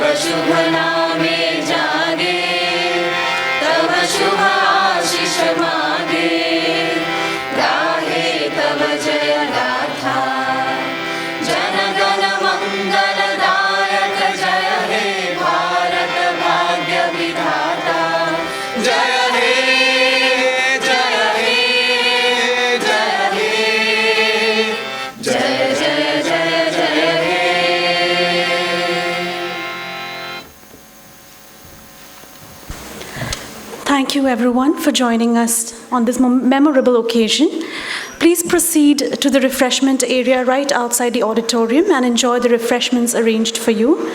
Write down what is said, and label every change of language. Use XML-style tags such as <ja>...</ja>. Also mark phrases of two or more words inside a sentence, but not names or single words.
<bn>শুভ নামে জাগে তব শুভ আশিষ মাগে গাহে তব জয় গাথা জন গণ মঙ্গলদায়ক জয় হে ভারত ভাগ্য বিধাতা জয় হে জয় হে জয় হে জয় জয় জয় জয় হে</bn> <en>Thank you everyone for joining us on this memorable occasion. Please proceed to the refreshment area right outside the auditorium and enjoy the refreshments arranged for you.</en>